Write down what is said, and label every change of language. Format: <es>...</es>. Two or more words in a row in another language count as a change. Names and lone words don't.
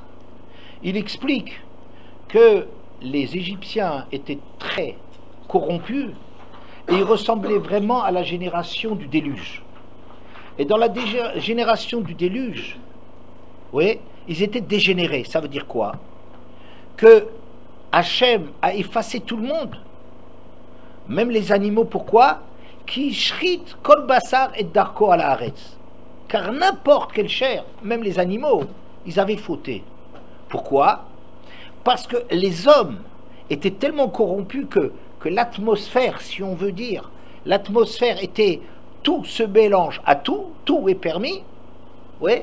<fr>Il explique que les Égyptiens étaient très corrompus et ils ressemblaient vraiment à la génération du déluge. Et dans la génération du déluge, oui, ils étaient dégénérés. Ça veut dire quoi? Que Hachem a effacé tout le monde, même les animaux. Pourquoi?</fr> <he>כי השחית כל בשר את דרכו על הארץ.</he> <fr>Car n'importe quelle chair, même les animaux, ils avaient fauté. Pourquoi? Parce que les hommes étaient tellement corrompus que l'atmosphère, si on veut dire, l'atmosphère était, tout se mélange à tout est permis, ouais.</fr>